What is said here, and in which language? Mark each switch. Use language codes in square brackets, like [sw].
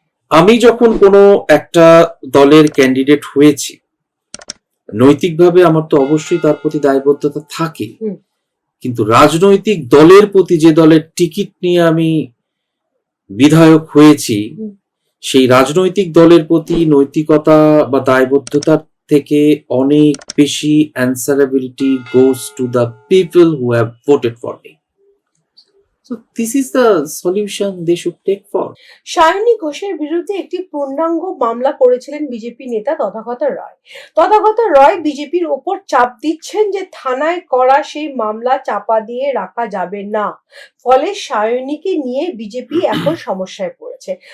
[bn] আমি যখন কোনো একটা দলের ক্যান্ডিডেট হয়েছি, নৈতিকভাবে আমার তো অবশ্যই তার প্রতি দায়বদ্ধতা থাকে, কিন্তু রাজনৈতিক দলের প্রতি, যে দলের টিকিট নিয়ে আমি বিধায়ক হয়েছি, সেই রাজনৈতিক দলের প্রতি নৈতিকতা বা দায়বদ্ধতার থেকে অনেক বেশি [en] Answerability goes to the people who have voted for me. [bn] So [en] So this is the solution they should take for. [bn] Sayani ঘোষের বিরুদ্ধে একটি পূর্ণাঙ্গ মামলা করেছিলেন বিজেপি নেতা তথাগত রায়। তথাগত রায় বিজেপির ওপর চাপ দিচ্ছেন যে থানায় করা সেই মামলা চাপা দিয়ে রাখা যাবে না। ফলে সায়নীকে নিয়ে বিজেপি এখন সমস্যায় পড়েছে।